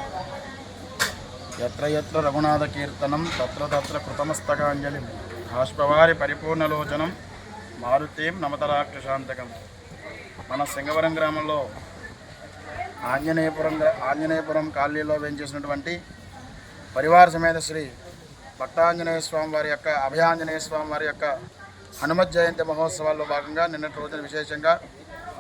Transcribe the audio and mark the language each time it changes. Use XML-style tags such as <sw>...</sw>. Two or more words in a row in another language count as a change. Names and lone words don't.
<sa>यत्र यत्र रघुनाथ कीर्तनं तत्र तत्र कृतमस्तकाञ्जलिं बाष्पवारि परिपूर्णलोचनं మారుతీం నమతరాక్షశాంతకం.</sa> <te>మన సింగవరం గ్రామంలో ఆంజనేయపురం కాలనీలో వేయించేసినటువంటి పరివార సమేత శ్రీ భక్తాంజనేయ స్వామి వారి యొక్క అభయాంజనేయ స్వామి వారి యొక్క హనుమత్ జయంతి మహోత్సవాల్లో భాగంగా నిన్నటి రోజున విశేషంగా</te>